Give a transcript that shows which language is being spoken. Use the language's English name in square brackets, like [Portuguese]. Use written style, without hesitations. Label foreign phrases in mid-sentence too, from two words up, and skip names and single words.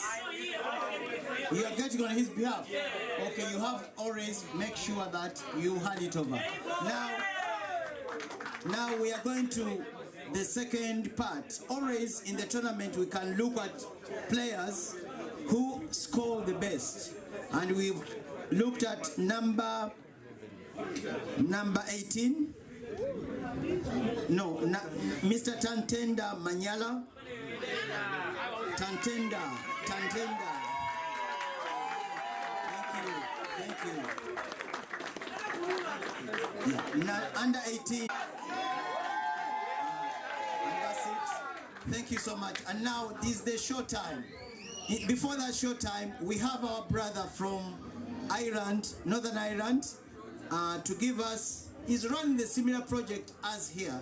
[English] You are getting on his behalf. Okay, you have always make sure that you hand it over. Now we are going to the second part. Always in the tournament we can look at players who score the best, and we've looked at number 18. No, Mr. Tantenda Manyala. Tantenda. Thank you. Yeah. Now, under 18. And that's it. Thank you so much. And now this is the show time. Before that show time, we have our brother from Ireland, Northern Ireland, to give us, he's running the similar project as here.